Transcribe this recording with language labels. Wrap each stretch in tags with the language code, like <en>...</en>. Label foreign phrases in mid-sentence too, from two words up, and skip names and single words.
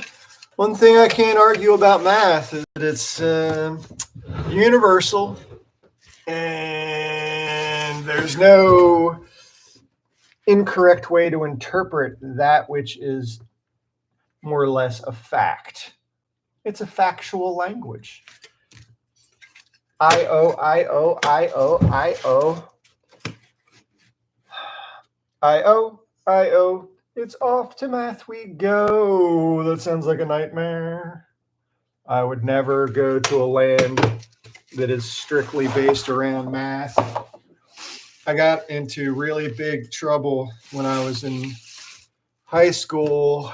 <en>One thing I can't argue about math is that it's universal, and there's no incorrect way to interpret that which is more or less a fact. It's a factual language. I-O, I-O, I-O, I-O. I-O, I-O. It's off to math we go. That sounds like a nightmare. I would never go to a land that is strictly based around math. I got into really big trouble when I was in high school.</en>